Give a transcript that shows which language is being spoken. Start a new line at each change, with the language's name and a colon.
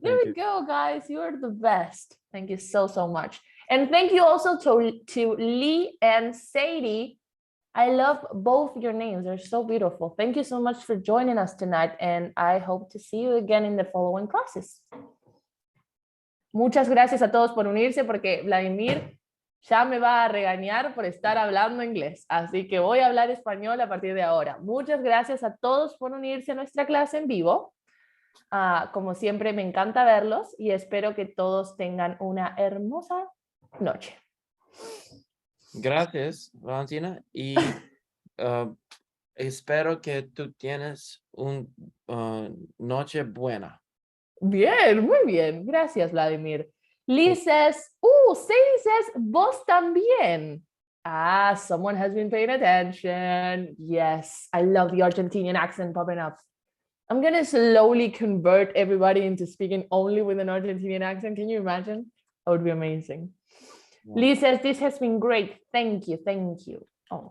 English: There we go, guys. You are the best. Thank you so much. And thank you also to Lee and Sadie. I love both your names. They're so beautiful. Thank you so much for joining us tonight. And I hope to see you again in the following classes.
Spanish: Muchas gracias a todos por unirse porque Vladimir ya me va a regañar por estar hablando inglés. Así que voy a hablar español a partir de ahora. Muchas gracias a todos por unirse a nuestra clase en vivo. Como siempre, me encanta verlos y espero que todos tengan una hermosa noche. Gracias, Valentina. Y espero que tú tienes un noche buena. Bien, muy bien. Gracias, Vladimir.
English: Liz says, Sadie says,
Spanish: vos también.
English: Ah, someone has been paying attention. Yes, I love the Argentinian accent popping up. I'm going to slowly convert everybody into speaking only with an Argentinian accent. Can you imagine? That would be amazing. Yeah. Liz says, this has been great. Thank you. Thank you. Oh.